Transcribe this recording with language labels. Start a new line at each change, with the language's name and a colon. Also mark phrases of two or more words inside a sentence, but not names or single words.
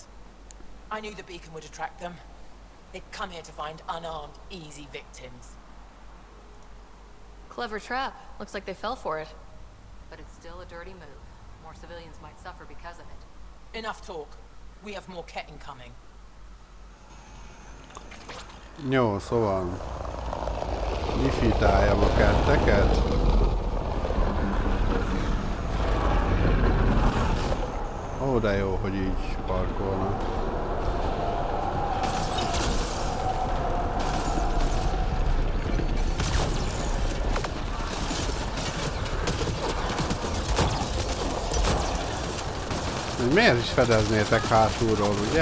English: I knew the beacon would attract them. They'd come here to find unarmed, easy victims. Clever trap. Looks like they fell for it. But it's still a dirty move. More civilians might suffer because of it. Enough talk. We have more Ket incoming.
Hungarian: Jó, szóval... Lifitáljam a ketteket. Ó, de jó, hogy így parkolnak. Miért is fedeznétek hátulról, ugye?